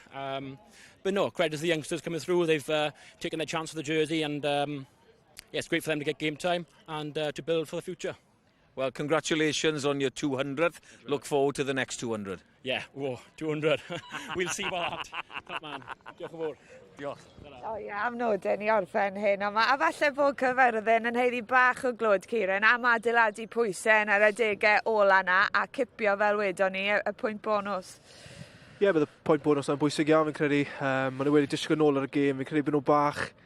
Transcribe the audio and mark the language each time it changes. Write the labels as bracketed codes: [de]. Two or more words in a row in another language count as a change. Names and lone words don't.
[en] But no, credit to the youngsters coming through. They've taken their chance for the jersey, and yeah, it's great for them to get game time and to build for the future. Well, congratulations on your 200th. Look forward to the next 200. Yeah, whoa, 200. We'll see about that. Top man. [cy] Diolch yn fawr. Diolch. O ie, am nodyn i orffen hyn. A falle bod Caerfyrddin yn heiddi bach o glwd, Ciren, am adeiladu pwysau yn yr adegau ola na a cipio fel wedon ni y pwynt bonus. Ie, bydd y pwynt bonus yn bwysig iawn, fi'n credu. Maen nhw wedi disgwyl nôl ar y gêm, fi'n credu bod nhw bach.